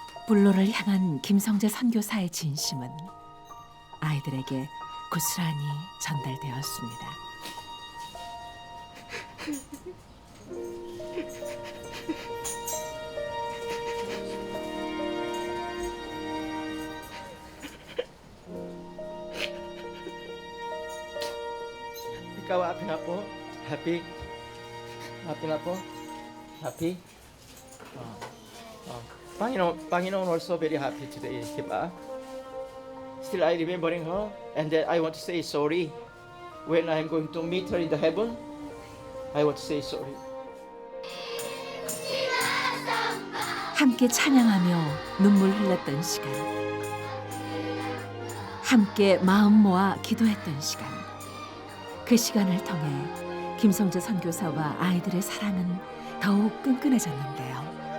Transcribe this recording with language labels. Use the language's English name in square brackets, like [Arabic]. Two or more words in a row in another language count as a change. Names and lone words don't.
[Korean] 불로를 향한 김성재 선교사의 진심은 아이들에게 고스란히 전달되었습니다. [Filipino] Ikaw happy na po? Happy? Happy na po? Happy? [English] Panginoon also very happy today, [Filipino] di ba? [English] Still I remembering her and then I want to say sorry. When I'm going to meet her in the heaven, I want to say sorry. [Korean] 함께 찬양하며 눈물 흘렸던 시간, 함께 마음 모아 기도했던 시간, 그 시간을 통해 김성재 선교사와 아이들의 사랑은 더욱 끈끈해졌는데요.